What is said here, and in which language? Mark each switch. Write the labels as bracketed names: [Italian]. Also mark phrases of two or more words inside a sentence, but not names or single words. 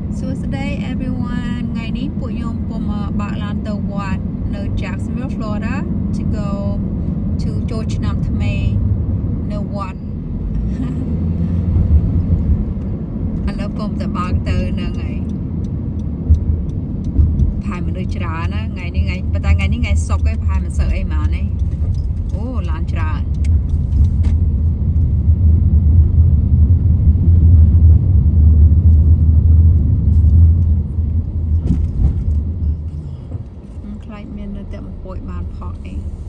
[English] Today everyone [Khmer] ថ្ងៃនេះពួកខ្ញុំពុំបើកឡានទៅវត្តនៅ Jacksonville Florida [English] to go to [Khmer] ចូលឆ្នាំថ្មីនៅវត្ត ឥឡូវពុំទៅបើកទៅនឹងហើយផាយមនុស្សច្រើនណាថ្ងៃនេះថ្ងៃប៉ុន្តែថ្ងៃនេះថ្ងៃសុក្រឯងផាយមិនសូវអីហ្មងទេអូឡានច្រើនមាននៅតែមកពួយបានផកអី